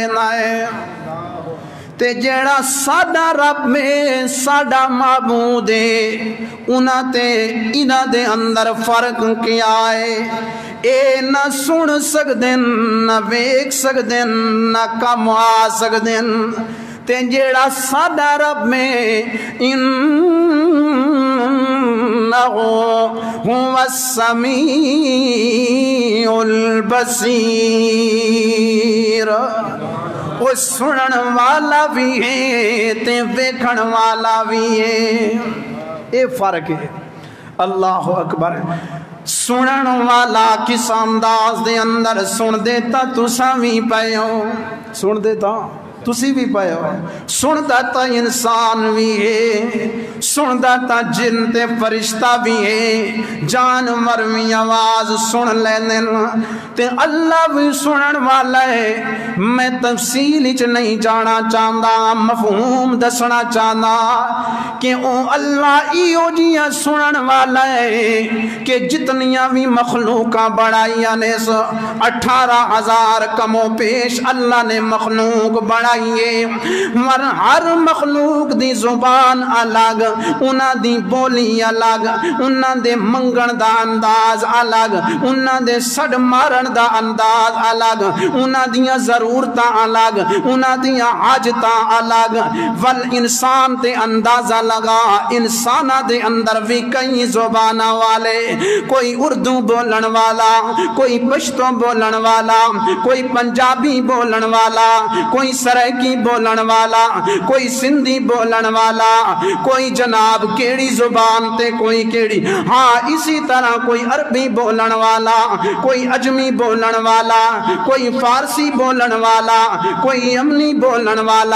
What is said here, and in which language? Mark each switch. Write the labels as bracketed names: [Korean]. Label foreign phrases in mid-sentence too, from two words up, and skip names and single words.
[Punjabi] نائے تے جیڑا ساڈا رب میں ساڈا معبود ہے انہاں تے انہاں دے اندر فرق کیا ہے اے نہ سن سکدن نہ ویکھ سکدن نہ کم آ سکدن تے جیڑا ساڈا رب میں [Arabic] انہو هو السمیع البصیر [Punjabi] وہ سنن والا بھی ہے تے ویکھن والا بھی ہے اے فرق ہے [Arabic] اللہ اکبر [Punjabi] سنن والا کس انداز دے اندر سن دیتا تساں وی پئے ہو، سن دیتا تسی بھی پائے ہو، سندا تا انسان بھی ہے، سندا تا جن تے فرشتہ بھی ہے، جانور بھی آواز سن لیندے تے اللہ بھی سنن والا ہے۔ میں تفصیل وچ نہیں جانا چاہندا، مفہوم دسنا چاہندا کہ او اللہ ایو جیاں سنن والا ہے کہ جتنیاں بھی مخلوقاں بڑھائیاں نے 18,000 کم و پیش اللہ نے مخلوق بڑھائیے، مر ہر مخلوق دی زبان الگ، انہاں دی بولی الگ، انہاں دے منگن دا انداز الگ، انہاں دے سڑ مارن دا انداز الگ، انہاں دیاں ضرورتاں الگ، انہاں دیاں حاجتاں الگ۔ ول انسان تے اندازہ لگا انسانہ دے اندر بھی کئی زبانہ والے، کوئی اردو بولن والا، کوئی پشتو بولن والا، کوئی پنجابی بولن والا، کوئی سرائکی بولن والا، کوئی سندھی بولن والا، کوئی جناب کیڑی زبان تے کوئی کیڑی، ہاں اسی طرح کوئی عربی بولن والا، کوئی عجمی بولن والا، کوئی فارسی بولن والا، کوئی یمنی بولن والا۔